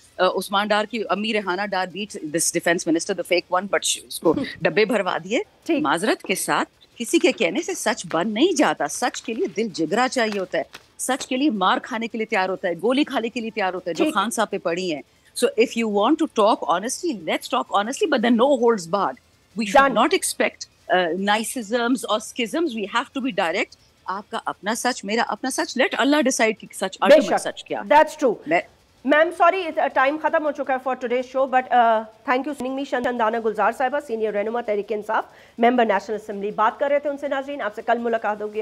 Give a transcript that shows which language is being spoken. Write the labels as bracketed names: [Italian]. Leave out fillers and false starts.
[Urdu] عثمان ڈار کی امی Rehana Dar bat this defence minister, the fake one, but اس کو ڈبے بھروا دیے. معذرت کے ساتھ, کسی کے کہنے سے سچ بن نہیں جاتا. سچ کے لیے دل جگرا چاہیے ہوتا ہے, سچ کے لیے مار کھانے کے لیے تیار ہوتا ہے, گولی کھانے کے لیے تیار ہوتا ہے, جو خان صاحب پہ پڑی ہیں. [English] So if you want to talk honestly, let's talk honestly, but then no holds barred. We should not expect niceisms or schisms. We have to be direct. [Urdu] آپ کا اپنا سچ, میرا اپنا سچ. Let Allah decide کہ سچ, ultimate سچ کیا. [English] That's true. [Urdu] Ma'am sorry time ختم ہو چکا ہے for today's show, but thank you سننگ می. شندانہ گلزار صاحبہ, سینئر رہنما تحریک انصاف, ممبر نیشنل اسمبلی, بات کر رہے تھے ان سے. ناظرین, آپ سے کل ملاقات ہوگی.